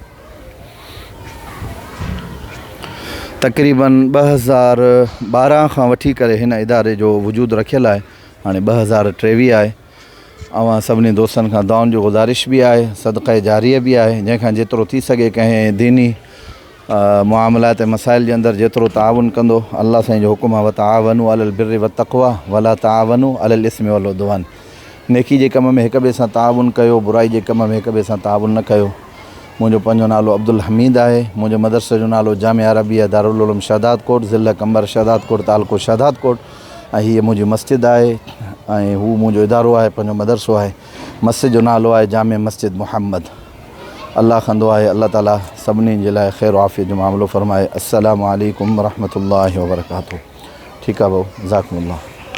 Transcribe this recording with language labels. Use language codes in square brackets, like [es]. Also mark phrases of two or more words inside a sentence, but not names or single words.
[sd] तक़रीबन 2012 खां वठी करे हिन इदारे जो वजूद रखियलु आहे। हाणे 2023 आहे। ऐं सभिनी दोस्तनि खां दुआउनि जो गुज़ारिश बि आहे, सदक़े जारिया बि आहे। जंहिंखां जेतिरो थी सघे कंहिं दीनी मुआमलात ऐं मसाइल जे अंदरि जेतिरो ताउन कंदो, अल्लाह साईं जो हुकुम आहे, [ar] وتعاونوا على البر والتقوى ولا تعاونوا على الإثم والعدوان. [sd] नेकी जे कम में हिक ॿिए सां ताउन कयो, बुराई जे कम में हिक ॿिए सां ताउन न कयो। मुंहिंजो पंहिंजो नालो अब्दुल हमीद आहे। मुंहिंजे मदरसे जो नालो जामिया अरबिया दारुल उलूम शहादात कोट, ज़िला कंबर शहादात कोट, तालुको शहादात कोट। ऐं हीअ मुंहिंजी मस्जिद आहे, ऐं हू मुंहिंजो इदारो आहे, पंहिंजो मदरसो आहे। मस्जिद जो नालो आहे जामे मस्जिद मुहम्मद। अल्लाह कंदो आहे अल्लाह ताला सभिनी जे लाइ ख़ैर आफ़ियत जो मामिलो फ़रमाए। [ar] السلام عليكم ورحمة الله وبركاته. [sd] ठीकु आहे भाऊ, जज़ाकुमुल्लाह।